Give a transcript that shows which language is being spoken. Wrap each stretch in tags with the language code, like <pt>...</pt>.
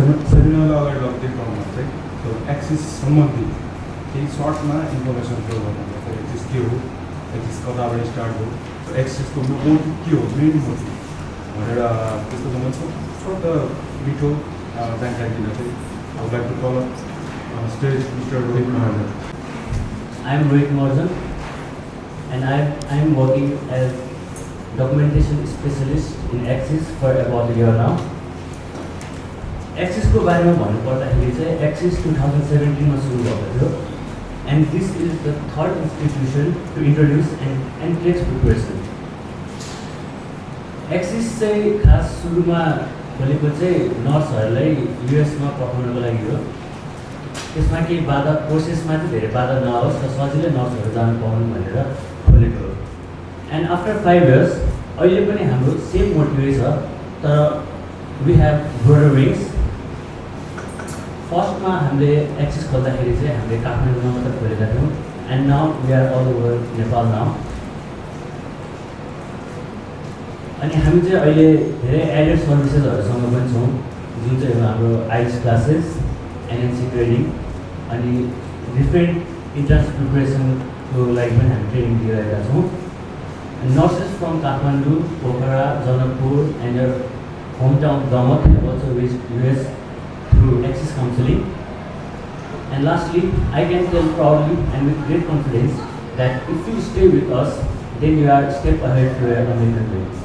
<ne>सेमिनारलाई अगाडि लगिदिनु चाहिँ सो एक्सिस सम्बन्धी केही सर्टमा इन्फर्मेसन फ्लो गर्नु। एक्सिस के हो, एक्सिस कताबाट स्टार्ट हो, एक्सिसको मोटिभ के हो, मेन मोटिभ भनेर त्यस्तो सम्बन्ध छोट मिठो जानकारी दिन चाहिँ</ne> <en>I would like to call up on stage Mr. Rohit Mahajan. I am Rohit Mahajan and I am working as documentation specialist in Axis for about a year now.</en> <ne>Axis को बारेमा भन्नुपर्दाखेरि चाहिँ Axis 2017 मा सुरु भएको थियो</ne> <en>and this is the third institution to introduce an NCLEX preparation.</en> <ne>Axis चाहिँ खास सुरुमा खोलेको चाहिँ नर्सहरूलाई युएसमा पठाउनको लागि हो। त्यसमा केही बाधा प्रोसेसमा चाहिँ धेरै बाधा नहोस् र सजिलै नर्सहरू जानु पाउनु भनेर खोलेको हो।</ne> <en>and after 5 years</en> <ne>अहिले पनि हाम्रो सेम मोटिभै छ, तर</ne> <en>We have broader wings.</en> <ne>फर्स्टमा हामीले एक्सिस खोल्दाखेरि चाहिँ हामीले काठमाडौँमा मात्र खोलेका थियौँ</ne> <en>And now we are all over Nepal now.</en> <ne>अनि हामी चाहिँ अहिले धेरै</ne> <en>added सर्भिसेसहरूसँग</en> <ne>पनि छौँ, जुन चाहिँ हाम्रो आइएस क्लासेस, एनएनसी ट्रेनिङ अनि डिफ्रेन्ट इन्ट्रान्स प्रिपरेसनको लागि पनि हामी ट्रेनिङ दिइरहेका छौँ।</ne> <en>Nurses from Kathmandu, Pokhara, Janakpur and your home town Damak have also reached US through Axis counseling. And lastly, I can tell proudly and with great confidence that if you stay with us, then you are a step ahead to your American way.</en>